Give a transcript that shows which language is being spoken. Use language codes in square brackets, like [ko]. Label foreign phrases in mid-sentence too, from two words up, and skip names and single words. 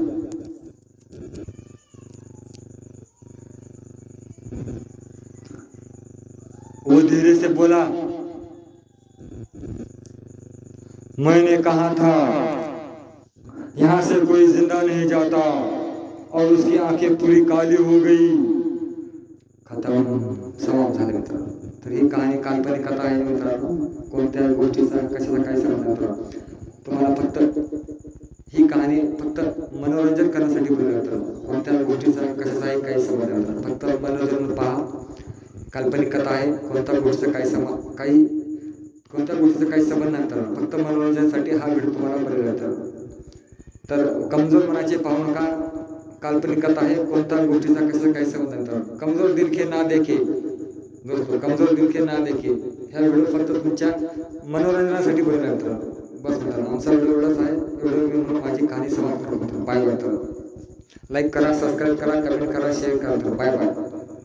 [hi] वो धीरे से बोला, मैंने कहा था यहां से कोई जिंदा नहीं जाता। और उसकी आंखें पूरी काली हो गई। [mr] खत्म. समाप्त झाले मित्र. तर ही कहाणी काल्पनिक कथा आहे मित्रांनो. कोणत्या गोष्टीचा कशाला काय संबंध मित्रांनो. तुम्हाला फक्त ही कहाणी फक्त मनोरंजन करण्यासाठी बोलली मित्रांनो. कोणत्या गोष्टीचा कशाचाही काही संबंध नाही. फक्त मनोरंजन पहा. काल्पनिक कथा आहे. कोणत्या गोष्टीचा काही संबंध नाही मित्रांनो. फक्त मनोरंजनासाठी हा व्हिडिओ तुम्हाला बनवला मित्रांनो. तर कमजोर मनाचे पाहू नका. काल्पनिक कथा आहे. कोणत्या गोष्टीचा कशाचा काही संबंध नाही मित्रांनो. [hi] कमजोर दिल के ना देखे दोस्तों, कमजोर दिल के ना देखे. [mr] ह्या व्हिडिओ फक्त तुमच्या मनोरंजनासाठी बनवला मित्रांनो. बस मित्रांनो, आमचा व्हिडिओ एवढाच आहे. व्हिडिओ मी म्हणून माझी कहाणी समाप्त करतो. [en] bye bye [mr] मित्रांनो. लाईक करा, सबस्क्राईब करा, कमेंट करा, शेअर करा. [en] bye bye.